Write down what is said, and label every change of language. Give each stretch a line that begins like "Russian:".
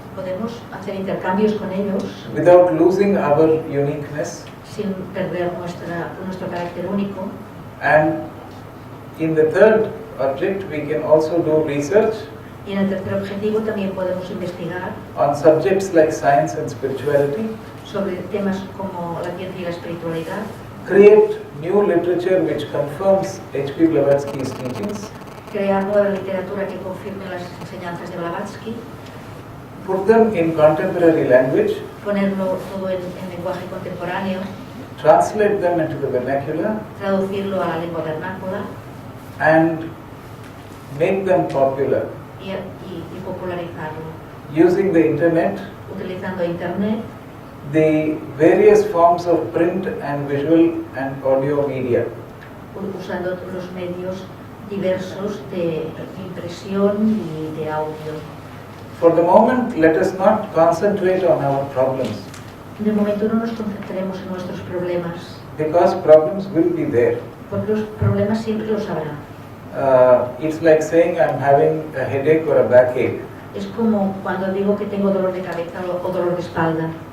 Spanish: Podemos hacer intercambios con ellos.
English: Without losing our uniqueness.
Spanish: sin perder nuestro carácter único.
English: And in the third object, we can also do research
Spanish: Y en el tercer objetivo también podemos investigar
English: on subjects like science and spirituality,
Spanish: sobre temas como la ciencia y la espiritualidad,
English: create new literature which confirms H.P. Blavatsky's teachings,
Spanish: crear nueva literatura que confirme las enseñanzas de Blavatsky,
English: put them in contemporary language,
Spanish: ponerlo todo en lenguaje contemporáneo,
English: translate them into the vernacular,
Spanish: traducirlo a la lengua vernácula
English: and make them popular
Spanish: y popularizarlo.
English: using the internet,
Spanish: Utilizando Internet,
English: the various forms of print and visual and audio media.
Spanish: usando los medios diversos de impresión y de audio.
English: For the moment, let us not concentrate on our problems,
Spanish: De momento no nos concentremos en nuestros problemas,
English: because problems will be there.
Spanish: porque los problemas siempre los habrá.
English: It's like saying I'm having a headache or a backache.
Spanish: Es como cuando digo que tengo dolor de cabeza o dolor de espalda.